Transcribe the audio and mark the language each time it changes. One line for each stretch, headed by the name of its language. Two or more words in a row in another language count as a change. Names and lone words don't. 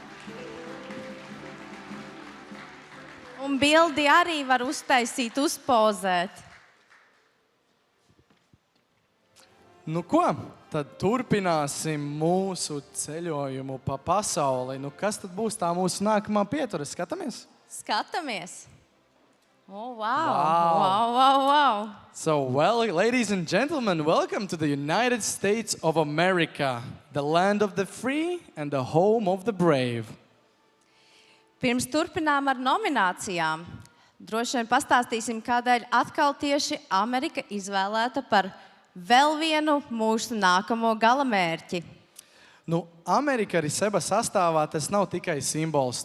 Latvian: Un bildi arī var uztaisīt, uzpozēt. Nu ko? Tad turpināsim mūsu ceļojumu pa pasauli. Nu kas tad būs tā mūsu nākamā pietura? Skatāmies? Skatāmies!
English: Oh, wow. So, ladies and gentlemen, welcome to the United States of America, the land of the free and the home of the brave.
Latvian: Pirms turpinām ar nominācijām, droši vien pastāstīsim, kādēļ atkal tieši Amerika izvēlēta par vēl vienu mūsu nākamo galamērķi. Nu, Amerika arī seba sastāvā, tas nav tikai simbols.